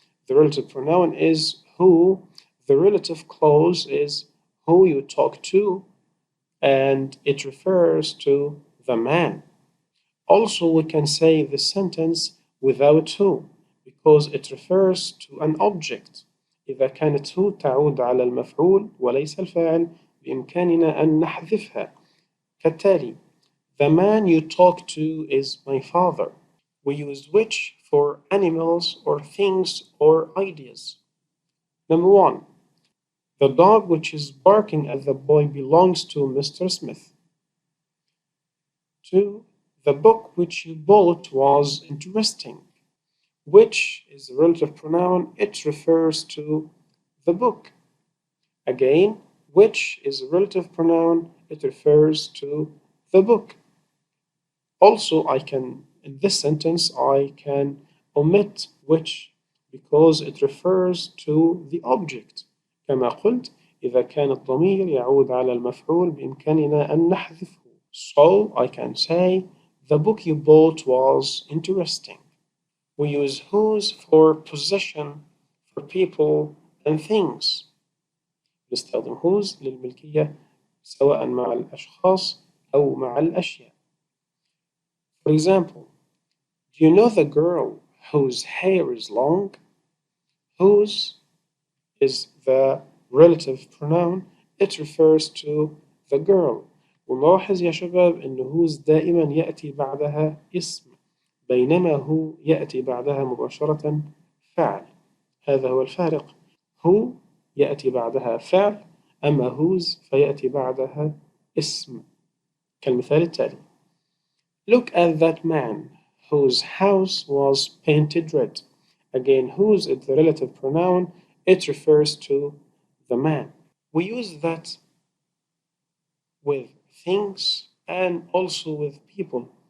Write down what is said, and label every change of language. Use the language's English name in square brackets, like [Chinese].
[English] The relative pronoun is who. The relative clause is who you talk to, and it refers to the man. Also, we can say the sentence without who because it refers to an object. [Arabic] إذا كانت who تعود على المفعول وليس الفاعل بإمكاننا أن نحذفها. كالتالي: [English] The man you talk to is my father. We use which for animals or things or ideas. Number 1. The dog which is barking at the boy belongs to Mr. Smith. 2. The book which you bought was interesting. Which is a relative pronoun, it refers to the book. Again, which is a relative pronoun, it refers to the book. Also, I can in this sentence I can omit which because it refers to the object. [Arabic] كما قلت إذا كان الضمير يعود على المفعول بإمكاننا أن نحذفه. [English] So I can say the book you bought was interesting. We use whose for possession for people and things. [Arabic] نستخدم whose للملكية سواء مع الأشخاص أو مع الأشياء. [English] For example, do you know the girl whose hair is long? Whose is the relative pronoun. It refers to the girl. [Arabic] ونلاحظ يا شباب إن whose دائما يأتي بعدها اسم بينما هو يأتي بعدها مباشرة فعل. هذا هو الفارق. who يأتي بعدها فعل أما whose فيأتي بعدها اسم كالمثال التالي. [English] Look at that man whose house was painted red. Again, whose is the relative pronoun. It refers to the man. We use that with things and also with people.